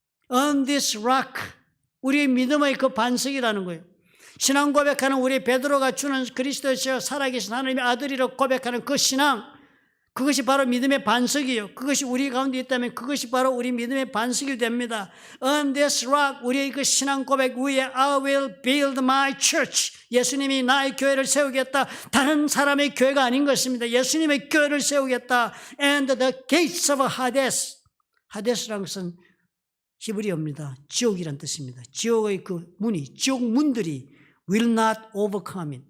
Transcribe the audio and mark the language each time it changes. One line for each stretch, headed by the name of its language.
English: On this rock,
Korean: 우리의 믿음의 그 반석이라는 거예요. 신앙 고백하는 우리 베드로가 주는 그리스도시여 살아계신 하나님의 아들이라고 고백하는 그 신앙, 그것이 바로 믿음의 반석이에요. 그것이 우리 가운데 있다면 그것이 바로 우리 믿음의 반석이 됩니다.
English: On this rock,
Korean: 우리의 그 신앙 고백 위에
English: I will build my church.
Korean: 예수님이 나의 교회를 세우겠다. 다른 사람의 교회가 아닌 것입니다. 예수님의 교회를 세우겠다.
English: And the gates of Hades.
Korean: 하데스라는 것은 히브리어입니다. 지옥이란 뜻입니다. 지옥의 그 문이, 지옥 문들이
English: will not overcome it.